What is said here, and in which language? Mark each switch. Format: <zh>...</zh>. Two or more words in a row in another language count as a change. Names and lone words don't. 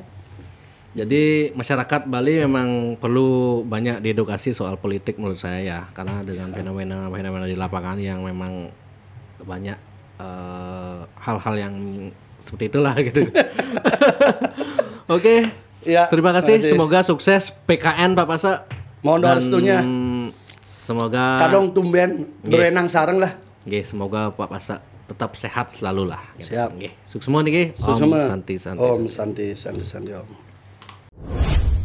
<id>Jadi masyarakat Bali memang perlu banyak diedukasi soal politik menurut saya ya, karena dengan fenomena di lapangan yang memang banyak hal-hal yang seperti itulah gitu. Oke. Ya, terima kasih. Semoga sukses PKN Pak Pasa. Mohon doa restunya. Semoga kadang tumben berenang sareng lah. Oke, semoga Pak Pasa tetap sehat selalu lah. Siap. Nggih. Sukses semua nih, Sukses Om semua. Santi.</id> <sa>Om Santi. Om.</sa>